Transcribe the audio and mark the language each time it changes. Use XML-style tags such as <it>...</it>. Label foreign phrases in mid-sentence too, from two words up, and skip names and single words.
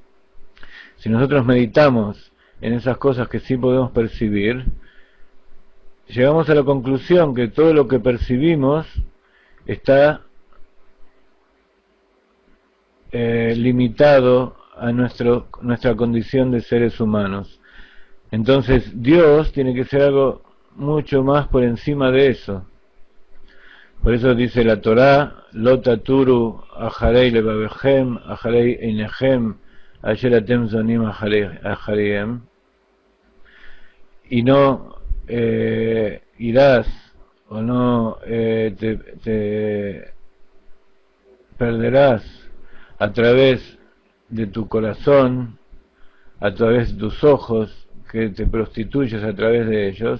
<es>Si nosotros meditamos en esas cosas que sí podemos percibir, llegamos a la conclusión que todo lo que percibimos está limitado a nuestra condición de seres humanos. Entonces Dios tiene que ser algo mucho más por encima de eso. Por eso dice la Torá:</es> <he>לא תתורו אחרי לבבהם, אחרי עיניכם, אשר אתם זונים אחריהם.</he> <es>Y no irás o no te perderás a través de tu corazón, a través de tus ojos, que te prostituyes a través de ellos.</es>